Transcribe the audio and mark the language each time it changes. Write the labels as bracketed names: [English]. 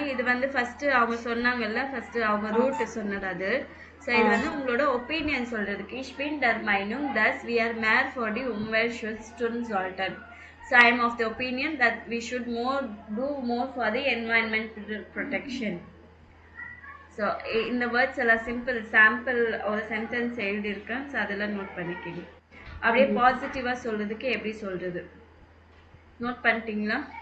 [Tamil] இது வந்து ஃபர்ஸ்ட் அவங்க சொன்னாங்கல்ல, ஃபர்ஸ்ட் அவங்க ரூட் சொன்னது அது. ஸோ இது வந்து உங்களோட ஒப்பீனியன் சொல்றதுக்கு. [German] Ich bin der Meinung, dass wir mehr für die Umweltschutz tun sollten. [English] So I am of the opinion that we should do more for the environmental protection. [Tamil] So இந்த words எல்லாம் simple sample ஒரு sentence எழுதியிருக்கேன். So அதெல்லாம் note பண்ணிக்கிங்க. அப்படியே பாசிட்டிவாக சொல்றதுக்கு எப்படி சொல்றது நோட் பண்ணிட்டீங்களா?